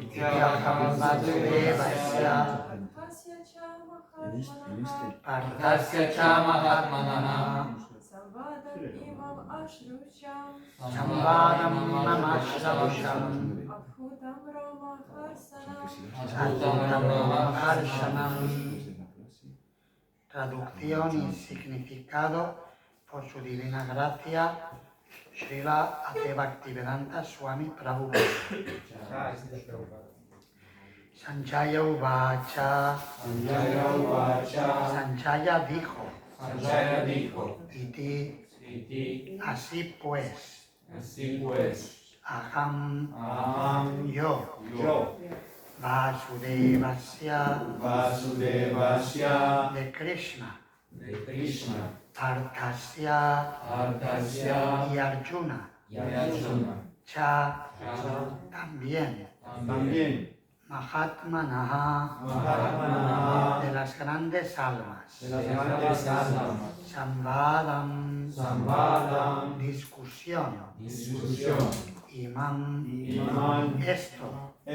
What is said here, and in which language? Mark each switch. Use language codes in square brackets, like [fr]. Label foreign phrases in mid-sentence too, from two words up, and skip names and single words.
[sa] पार्थस्य च महात्मनः संवादम् इमम् अश्रौषम् संवादमिममश्रौषम् अद्भुतम् रोम Harshanam. [es] Traducción y significado por su divina gracia, Srila Ate Bhaktivedanta Swami Prabhupada. [sa] संजय उवाच [es] Sanjaya dijo Iti así pues [sa] अहम् यो वासुदेवस्य [es] de Krishna Parthasya y Arjuna Cha también Mahatmanaha de las grandes almas Samvadam discusión Imam esto